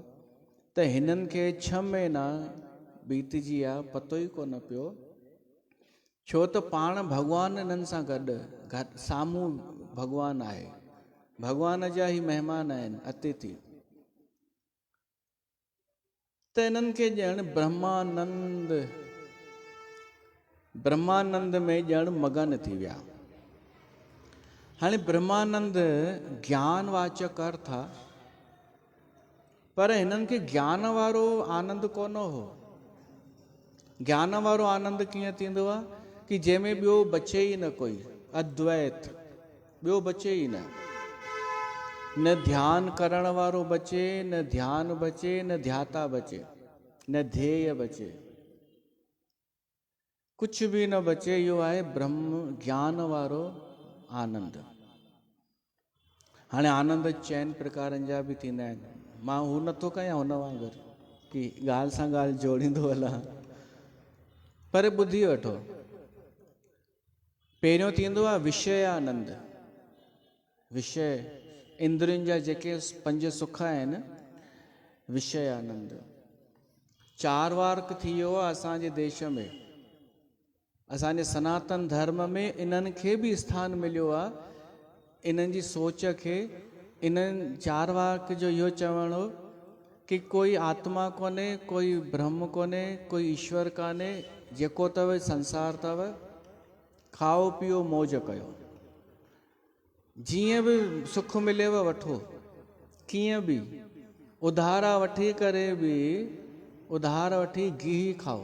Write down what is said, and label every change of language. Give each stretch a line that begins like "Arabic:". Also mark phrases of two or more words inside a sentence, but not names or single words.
Sindhi: त हिननि खे 6 महीना बीतजी विया, पतो ई कोन पियो, छो त पाण भॻवानु इन्हनि सां गॾु साम्हूं भॻवानु आहे, भॻवान जा ई महिमान आहिनि, अतिथि। त इन्हनि खे ॼण ब्रह्मानंद में ॼण मगन थी विया। हाणे ब्रह्मानंद ज्ञान वाचक अर्थ आहे, पर हिननि खे ज्ञान वारो आनंद कोन हो। ज्ञान वारो आनंद कीअं थींदो आहे कि जंहिंमें ॿियो बचे ई न कोई, अद्वैत, ॿियो बचे ई न ध्यान करण वारो बचे, न ध्यान बचे, न ध्याता बचे, न ध्येय बचे, कुछ बि न बचे। इहो आहे ब्रह्म ज्ञान वारो आनंद। हाणे आनंद चइनि प्रकारनि जा बि थींदा आहिनि, मां हू नथो कयां हुन वांगुरु कि ॻाल्हि सां ॻाल्हि जोड़ींदो हलां, पर ॿुधी वठो। पहिरियों थींदो आहे विषय आनंद। विषय इंद्रियुनि जा जेके 5 सुख आहिनि, विषय आनंद। 4 वार्क थी वियो आहे असांजे देश में, असांजे सनातन धर्म में इन्हनि खे बि स्थान मिलियो आहे। इन्हनि जी सोच खे, इन्हनि 4 वार्क जो इहो चवणो कि कोई आत्मा कोन्हे, कोई ब्रह्म कोन्हे, कोई ईश्वर कान्हे, जेको अथव संसार अथव, खाओ पीओ मौज कयो, जीअं बि सुख मिलेव वठो, कीअं बि उधारा वठी करे बि, उधार वठी गिह खाओ।